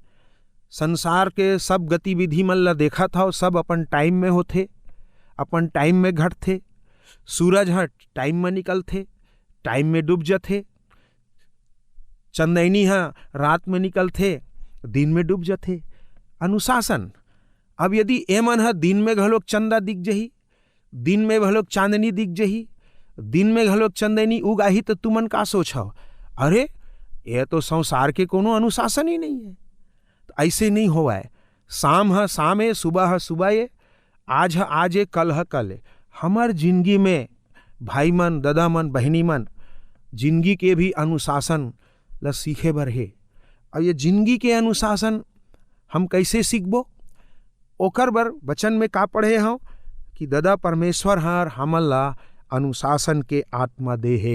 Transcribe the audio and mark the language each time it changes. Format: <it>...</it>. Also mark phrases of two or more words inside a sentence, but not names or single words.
<hne>संसार के सब गतिविधि मन ला देखा था, सब अपन टाइम में होते, अपन टाइम में घटते। सूरज ह टाइम में निकलते, टाइम में डूब जाते। चंदैनी ह रात में निकलते, दिन में डूब जाते। अनुशासन। अब यदि एमन ह दिन में घलोक चंदा दिख जही, दिन में घलोक चांदनी दिख जही, दिन में घलोक चंदनी उगाही, तो तुमन का सोचो, अरे ये तो संसार के कोनो अनुशासन ही नहीं है। तो ऐसे नहीं होवा है। शाम है शाम है, सुबह है सुबह है, आज है आज है, कल है कल है। हमार जिंदगी में भाई मन, दादा मन, बहनी मन, जिंदगी के भी अनुशासन ला सीखे बर है। और ये जिंदगी के अनुशासन हम कैसे सीखबो? ओकर बर वचन में का पढ़े हो कि दादा परमेश्वर हर हमन ला अनुशासन के आत्मा दे है।</hne>